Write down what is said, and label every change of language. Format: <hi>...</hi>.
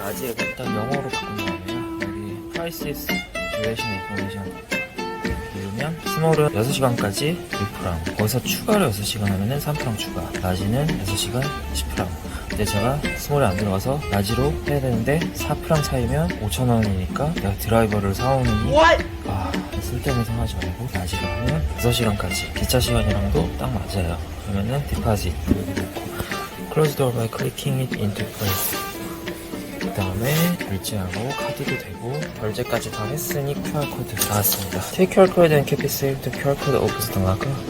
<ko>라지에 일단 영어로 바꾼 다음에요. 여기</ko> <en>Prices, Duration Information</en> <ko>누르면 스몰은 6시간까지 6프랑, 거기서 추가로 6시간 하면은 3프랑 추가, 라지는 6시간 10프랑. 근데 제가 스몰에 안 들어가서 라지로 해야 되는데 4프랑 차이면 5,000원이니까 내가 드라이버를 사오느니 쓸데없는 생각하지 말고 라지로 하면 6시간까지 기차 시간이랑도 딱 맞아요. 그러면은 디파짓 여기 놓고</ko> <en>Close door by clicking it into place.</en> <ko>그 다음에 결제하고 카드도 되고 결제까지 다 했으니 QR코드 나왔습니다.</ko> <en>Take QR code and keep it safe. The QR code opens the locker.</en>